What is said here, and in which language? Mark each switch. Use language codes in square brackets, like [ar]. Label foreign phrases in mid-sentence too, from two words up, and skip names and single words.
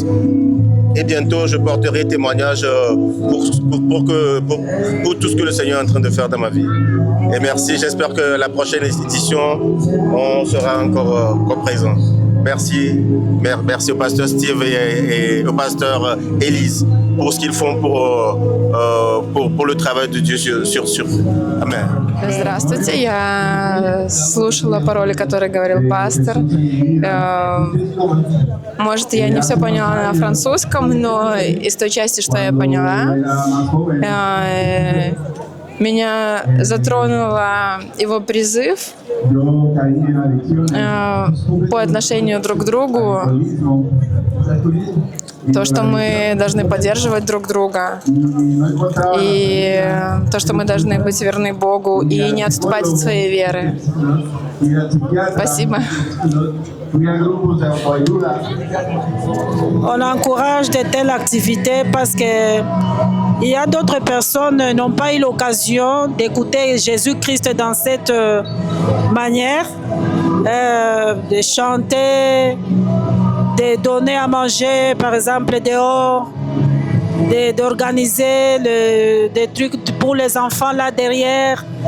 [fr] Et bientôt, je porterai témoignage pour tout ce que le Seigneur est en train de faire dans ma vie. Et merci, j'espère que la prochaine édition, on sera encore présent. Merci au pasteur Steve et au pasteur Élise pour ce qu'ils font pour le travail de Dieu sur Amen. [ru] Здравствуйте, я слушала пароли, которые говорил пастор. Может, я не все поняла на французском, но из той части, что я поняла, меня затронуло его призыв по отношению друг к другу, то, что мы должны поддерживать друг друга, и то, что мы должны быть верны Богу и не отступать от своей веры. Спасибо. [fr] On encourage de telles activités parce que il y a d'autres personnes qui n'ont pas eu l'occasion d'écouter Jésus-Christ dans cette manière, de chanter, de donner à manger, par exemple, dehors, d'organiser des trucs pour les enfants là derrière.